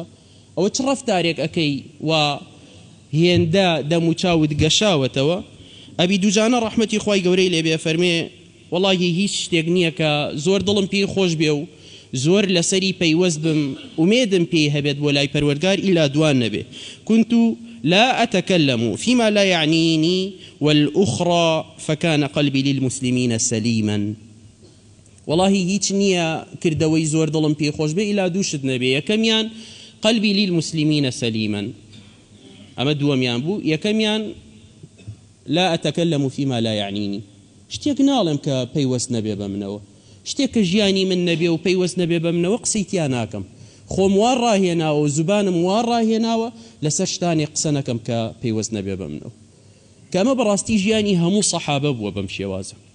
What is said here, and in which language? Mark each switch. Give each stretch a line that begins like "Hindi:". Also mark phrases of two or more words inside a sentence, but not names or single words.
Central Kurdish: ئەوە چ ڕەفتارێک ئەەکەی و هێندە دەموچاوت گەشاوەتەوە؟ ئەبی دووجانە ڕەحمەتی خوای گەورەی لێبێ فەرمێ وەڵاهی هیچ شتێک نییە کە زۆر دڵم پێی خۆش بێ و زۆر لەسەری پەیوەست بم ئومێدم پێی هەبێت بۆ لای پەروەردگار ئیلا دوان نەبێ.
Arabic: كنت لا أتكلم فيما لا يعنيني والأخرى فكان قلبي للمسلمين سليما.
Central Kurdish: والله هیچ نییە کردەوەی زۆر دڵم پێی خۆش بێ ئیلا دووشت نەبێ. یەکەمیان
Arabic: قلبي للمسلمين سليما،
Central Kurdish: ئەمە دووەمیان بوو. یەکەمیان
Arabic: لا أتكلم فيما لا يعنيني،
Central Kurdish: شتێک ناڵێم کە پەیوەست نەبێ بە منەوە، شتێک کە ژیانی من نەبێ و پەیوەست نەبێ بە منەوە قسەی تیا ناکەم. خۆم وا ڕاهێناوە و زوبانم وا ڕاهێناوە لەسەر شتانی قسە نەکەم کە پەیوەست نەبێ بە منەوە. کە ئەمە بەڕاستی ژیانی هەموو سەحابە بووە بەم شێوازە.